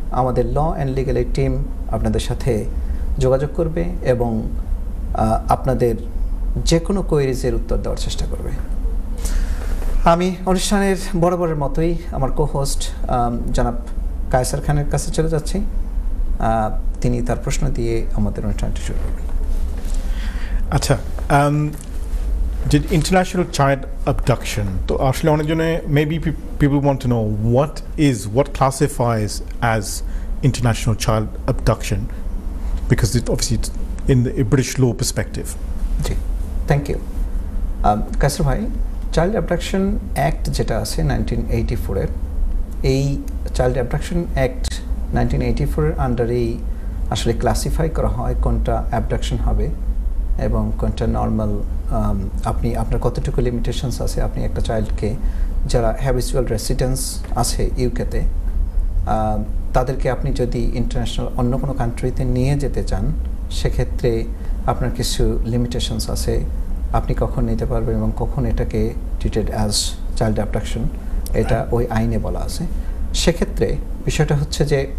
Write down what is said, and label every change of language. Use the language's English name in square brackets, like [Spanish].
[Bangla] আমাদের law and legal aid team আপনাদের সাথে যোগাযোগ করবে এবং আপনাদের যে কোনো কোয়েরিজের উত্তর দেওয়ার চেষ্টা করবে। আমি অনুষ্ঠানের বরাবরের মতোই আমার কোহোস্ট জনাব কায়সার খানের কাছে চলে যাচ্ছি। তিনি তার প্রশ্ন দিয়ে আমাদের অনুষ্ঠানটি শুরু করবেন। আচ্ছা, যে ইন্টারন্যাশনাল চাইল্ড অ্যাবডাকশন, তো আসলে অনেকজনে [English] Maybe people want to know what classifies as international child abduction, because it obviously in the British law perspective. [Bangla] G, thank you কাসর ভাই। চাইল্ড অ্যাবডাকশন অ্যাক্ট যেটা আছে 1984-এর, এই চাইল্ড অ্যাবডাকশন অ্যাক্ট 1984-এর আন্ডারেই আসলে classify করা হয় কোনটা অ্যাবডাকশন হবে এবং কোনটা নর্মাল। আপনি আপনার কতটুকু লিমিটেশনস আছে, আপনি একটা চাইল্ডকে যারা হ্যাবিচুয়াল রেসিডেন্স আছে ইউকেতে, তাদেরকে আপনি যদি ইন্টারন্যাশনাল অন্য কোনো কান্ট্রিতে নিয়ে যেতে চান সেক্ষেত্রে আপনার কিছু লিমিটেশনস আছে, আপনি কখন নিতে পারবেন এবং কখন এটাকে ট্রিটেড অ্যাজ চাইল্ড অ্যাবডাকশন, এটা ওই আইনে বলা আছে। সেক্ষেত্রে বিষয়টা হচ্ছে যে